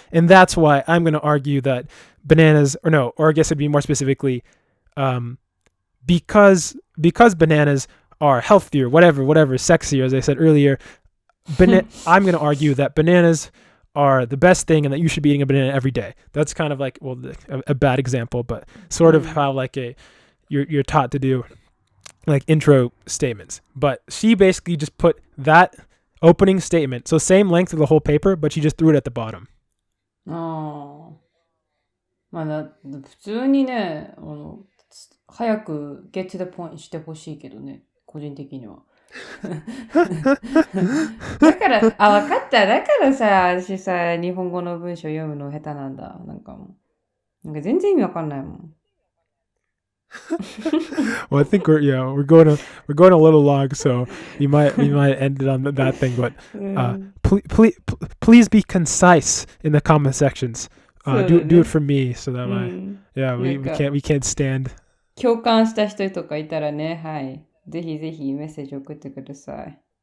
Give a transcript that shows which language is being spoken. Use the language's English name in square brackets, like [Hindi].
[English] And that's why I'm going to argue that bananas, or I guess it'd be more specifically, because bananas are healthier, whatever, sexier, as I said earlier, I'm going to argue that bananas are the best thing and that you should be eating a banana every day. That's kind of like, well, a bad example, but sort of how like you're taught to do like intro statements. But she basically just put that opening statement, so same length of the whole paper, but she just threw it at the bottom. [Japanese] ああ。まあ普通にね、早く [English] get to the point [Japanese] してほしいけどね、個人的には。だから、分かった。だからさ、私さ、日本語の文章読むの下手なんだ。なんか全然意味わかんないもん。 [English] Well, I think we're going a little long, so we might end it on that thing. But please be concise in the comment sections. Do it for me, so that we can't stand. [Japanese] 共感した人とかいたらね、はい、ぜひぜひメッセージ送ってください。